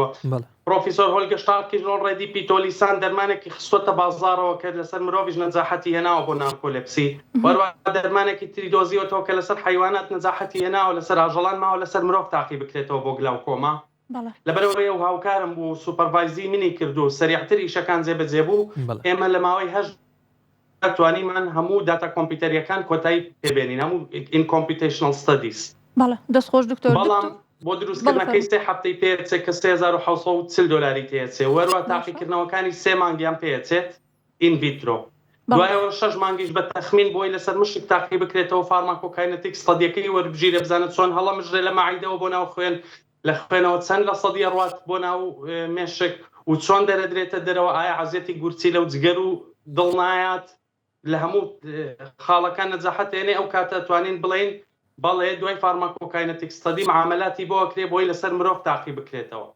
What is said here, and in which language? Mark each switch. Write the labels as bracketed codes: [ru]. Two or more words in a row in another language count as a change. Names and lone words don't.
[ckb] پرۆفیسۆر هۆلگە شتارکیش ڕێدی پیتۆلیسان دەرمانێکی خستوەتە بازارەوە کە لەسەر مرۆڤیش نەجاحەتی هێناوە بۆ نارکۆلێپسی، وەروە دەرمانێکی تری دۆزیوەتەوە کە لەسەر حیوانات نەجاحەتی هێناوە لەسەر ئاژەڵان ماوە لەسەر مرۆڤ تاقی بکرێتەوە بۆ گلاوکۆما. لەبەرەوەی ئەو هاوکارم بوو سوپەرڤایزی منی کردو سەریعتر ئیشەکان جێبەجێ بوو. ئێمە لە ماوەی توانیمان هەموو داتا کۆمپیوتەریەکان کۆتایی پێبێنین هەموو [en] in computational studies. [ckb] دەستخۆش دکتۆر. بەڵام بۆ دروستکردنەکەی 3 هەفتەی پێچێت کە $3,740 تێچێ، وەروە تاقیکردنەوەکانی 3 مانگیان پێچێت ئینڤیترۆ، دوایەوە 6 مانگیش بە تەخمین بۆی لەسەر مشک تاقی بکرێتەوە [en] pharmacokinetic study [ckb] وەربژیرە بزانێت چۆن هەڵە مژرێ لە مەعیدەوە بۆ ناو خوێن لە خوێنەوە چەند لە سەدی ڕوات بۆ ناو مێشک و چۆن دەرەدرێتە دەرەوە ئایا عەزیەتی گورچی لەو جگەر و دڵنایات لە هەموو خاڵەکان نەجاحەت هێنێ ئەو کاتە توانین بڵێن بەڵێ دوای [en] pharmacokinetic study [ckb] معاملاتی بۆ ئەکرێ بۆی لەسەر مرۆڤ تاقی بکرێتەوە.